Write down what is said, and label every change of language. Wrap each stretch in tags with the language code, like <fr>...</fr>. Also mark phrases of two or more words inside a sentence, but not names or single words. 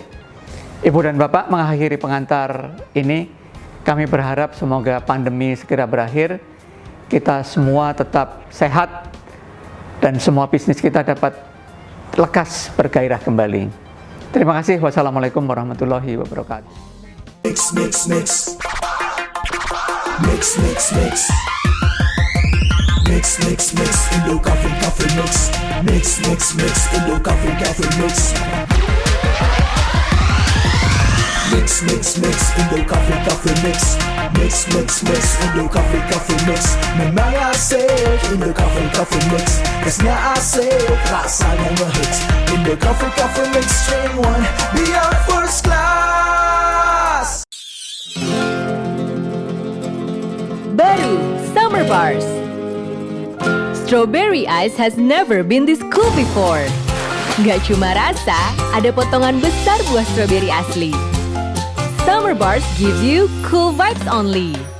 <id>Ibu dan Bapak, mengakhiri pengantar ini, kami berharap semoga pandemi segera berakhir, kita semua tetap sehat, dan semua bisnis kita dapat lekas bergairah kembali. Terima kasih.</id> <ar>والسلام عليكم ورحمة الله وبركاته.</ar> <en>Mix, mix, mix. Mix, mix, mix. Mix, mix, mix. Indo coffee, coffee mix. Mix, mix, mix. Indo coffee, coffee mix. Mix, mix, mix. Indo coffee, coffee mix. Mix, mix, mix. Indo coffee, coffee mix.</en> <id>Memang asik</id> <en>Indo coffee, coffee mix.</en> <id>Kesnya asik, rasanya ngehits.</id> <en>Indo coffee, coffee mix. Strain 1, beyond first class.</en> <id>Baru Summer Bars.</id> <en>Strawberry ice has never been this cool before.</en> <id>Gak cuma rasa, ada potongan besar buah strawberry asli.</id> <en>Summer Bars gives you cool vibes only.</en>